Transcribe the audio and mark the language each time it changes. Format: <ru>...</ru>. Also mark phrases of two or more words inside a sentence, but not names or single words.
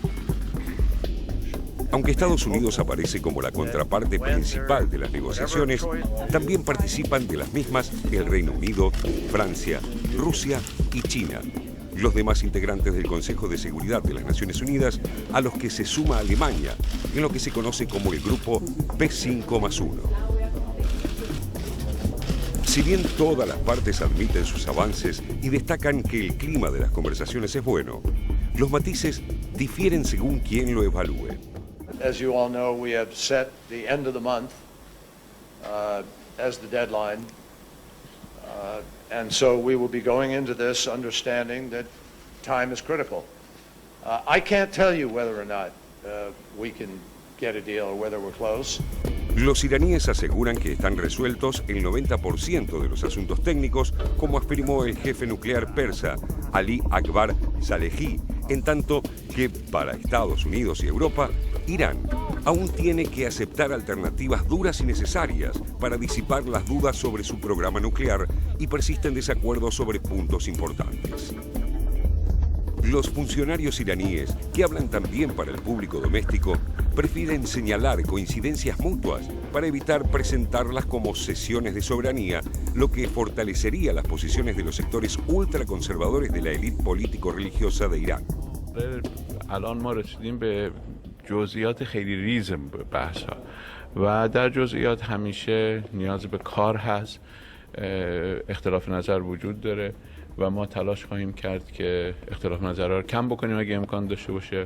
<es>Aunque Estados Unidos aparece como la contraparte principal de las negociaciones, también participan de las mismas el Reino Unido, Francia, Rusia y China, los demás integrantes del Consejo de Seguridad de las Naciones Unidas, a los que se suma Alemania, en lo que se conoce como el Grupo P5+1. Si bien todas las partes admiten sus avances y destacan que el clima de las conversaciones es bueno, los matices difieren según quien lo evalúe.</es> <en>As you all know, we have set the end of the month as the deadline. And so we will be going into this understanding that time is critical. I can't tell you whether or not we can get a deal or whether we're close.</en> <es>Los iraníes aseguran que están resueltos el 90% de los asuntos técnicos, como afirmó el jefe nuclear persa, Ali Akbar Salehi, en tanto que para Estados Unidos y Europa, Irán aún tiene que aceptar alternativas duras y necesarias para disipar las dudas sobre su programa nuclear y persiste en desacuerdo sobre puntos importantes. Los funcionarios iraníes, que hablan también para el público doméstico, prefieren señalar coincidencias mutuas para evitar presentarlas como cesiones de soberanía, lo que fortalecería las posiciones de los sectores ultraconservadores de la élite político-religiosa de Irán.</es> <fa>جزئیات خیلی ریز بحث‌ها و در جزئیات همیشه نیاز به کار هست، اختلاف نظر وجود داره و ما تلاش خواهیم کرد که اختلاف نظرها رو کم بکنیم اگه امکان داشته باشه.</fa>